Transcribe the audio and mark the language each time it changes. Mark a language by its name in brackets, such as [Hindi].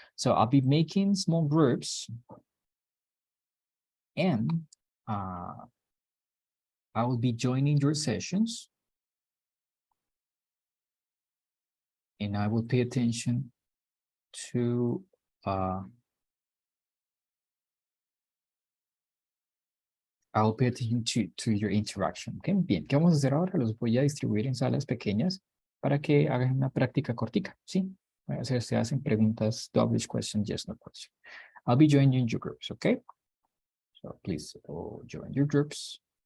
[English] So I'll be making small groups and I will be joining your sessions and I will pay attention to I'll pay attention to your interaction. Okay, [Spanish] bien, ¿qué vamos a hacer ahora? Los voy a distribuir en salas pequeñas para que hagan una práctica cortica, ¿sí? Se hacen preguntas, double question, yes, no question. [English] I'll be joining your groups, okay? So please join your groups.